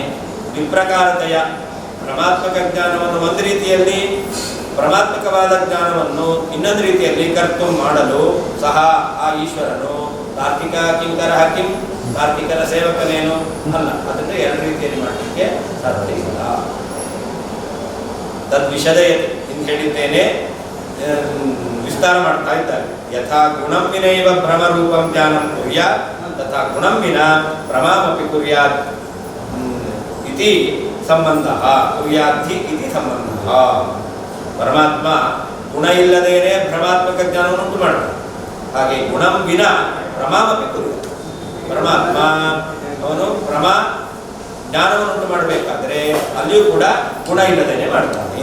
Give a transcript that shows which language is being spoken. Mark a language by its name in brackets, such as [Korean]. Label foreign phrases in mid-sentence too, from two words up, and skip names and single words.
[Kannada] ವಿಪ್ರಕಾರತೆಯ ಪರಮಾತ್ಮಕ ಜ್ಞಾನವನ್ನು ಒಂದು ರೀತಿಯಲ್ಲಿ, ಪರಮಾತ್ಮಕವಾದ ಜ್ಞಾನವನ್ನು ಇನ್ನೊಂದು ರೀತಿಯಲ್ಲಿ ಕರ್ತು ಮಾಡಲು ಸಹ ಆ ಈಶ್ವರನು [Sanskrit] ತಾರ್ಕಿಕ ಕಿಂಕರಃ ಕಿಂ, [Kannada] ತಾರ್ಕಿಕರ ಸೇವಕನೇನು ಅಲ್ಲ. ಅದನ್ನು ಎರಡು ರೀತಿಯಲ್ಲಿ ಮಾಡಲಿಕ್ಕೆ ಸಾಧ್ಯ ಇಲ್ಲ. ತದ್ವಿಷಯ ಎಂದು ಹೇಳಿದ್ದೇನೆ, ವಿಸ್ತಾರ ಮಾಡ್ತಾ ಇದ್ದಾರೆ. [Sanskrit] ಯಥಾ ಗುಣಂ ವಿನೈವ ಭ್ರಮರೂಪಂ ಜ್ಞಾನಂ ಕುರ್ಯಾತ್ ತಥಾ ಗುಣಂ ವಿನ ಭ್ರಮಮಪಿ ಕುರ್ಯಾತ್ ಇತಿ ಸಂಬಂಧ, ಕುರ್ಯಾಧಿ ಇತಿ ಸಂಬಂಧ. [Kannada] ಪರಮಾತ್ಮ ಗುಣ ಇಲ್ಲದೇನೆ ಭ್ರಮಾತ್ಮಕ ಜ್ಞಾನವನ್ನು ಉಂಟು ಮಾಡ್ತಾನೆ. ಹಾಗೆ [Sanskrit] ಗುಣಂ ವಿನ ಭ್ರಮಮಪಿ ಕುರ್ಯಾತ್, [Kannada] ಪರಮಾತ್ಮ ಅವನು ಭ್ರಮ ಜ್ಞಾನವನ್ನು ಉಂಟು ಮಾಡಬೇಕಾದ್ರೆ ಅಲ್ಲಿಯೂ ಕೂಡ ಗುಣ ಇಲ್ಲದೇನೆ ಮಾಡ್ತಾನೆ.